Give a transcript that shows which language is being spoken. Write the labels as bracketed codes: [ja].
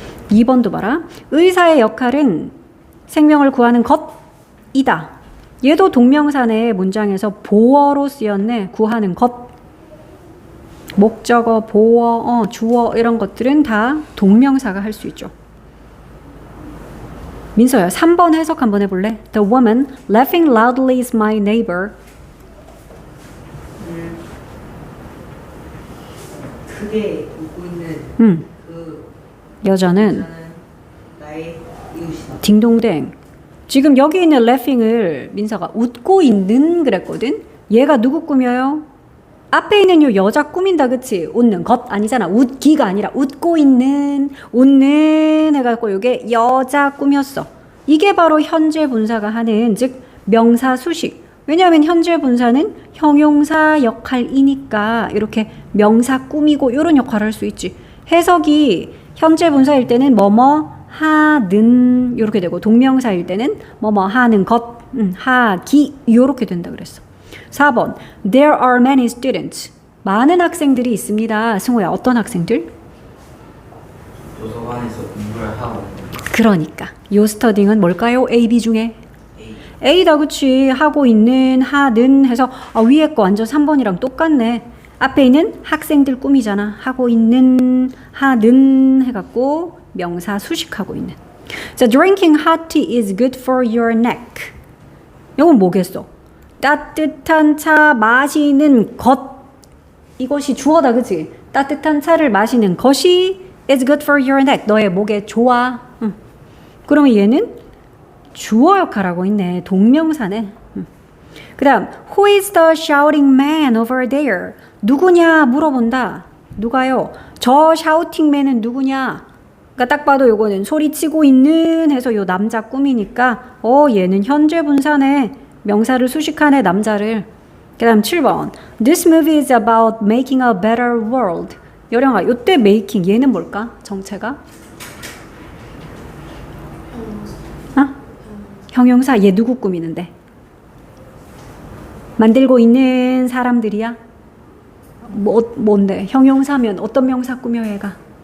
[ko] 2번도 봐라. 의사의 역할은 생명을 구하는 것이다. 얘도 동명사의 문장에서 보어로 쓰였네. 구하는 것. 목적어, 보어, 주어 이런 것들은 다 동명사가 할 수 있죠. 민서야, 3번 해석 한번 해볼래? [en] The woman laughing loudly is my neighbor. [ko] 크게 웃고 있는 그 여자는 여자는 나의 이웃이다. 딩동댕. 지금 여기 있는 laughing을 민서가 웃고 있는 그랬거든. 얘가 누구 꾸며요? 앞에 있는 요 여자 꾸민다, 그치? 웃는 것 아니잖아. 웃기가 아니라 웃고 있는, 웃는 해갖고 요게 여자 꾸몄어. 이게 바로 현재 분사가 하는, 즉 명사 수식. 왜냐하면 현재 분사는 형용사 역할이니까 이렇게 명사 꾸미고 이런 역할을 할 수 있지. 해석이 현재 분사일 때는 뭐뭐 하는 이렇게 되고, 동명사일 때는 뭐뭐 하는 것, 하기 이렇게 된다 그랬어. [en] 4번 There are many students. [ko] 많은 학생들이 있습니다. 승호야, 어떤 학생들? 도서관에서 공부를 하고 그러니까 요 스터딩은 뭘까요? A, B 중에 A. A다, 그치? 하고 있는, 하는 해서 위에 거 완전 3번이랑 똑같네. 앞에 있는 학생들 꾸미잖아. 하고 있는, 하는 해갖고 명사 수식하고 있는. [en] 자, drinking hot tea is good for your neck. [ko] 이건 뭐겠어? 따뜻한 차 마시는 것. 이것이 주어다, 그치? 따뜻한 차를 마시는 것이 [en] is good for your neck. [ko] 너의 목에 좋아. 그러면 얘는 주어 역할하고 있네. 동명사네. 그 다음 [en] Who is the shouting man over there? [ko] 누구냐 물어본다. 누가요? 저 샤우팅맨은 누구냐? 그러니까 딱 봐도 요거는 소리치고 있는 해서 요 남자 꾸미니까 얘는 현재 분사네. 명사를 수식하네, 남자를. 그 다음 7번 [en] This movie is about making a better world. [ko] 여령아, 요때 making 얘는 뭘까? 정체가? 형용사. 얘 누구 꾸미는데? 만들고 있는 사람들이야? 뭔데? 형용사면 어떤 명사 꾸며 얘가?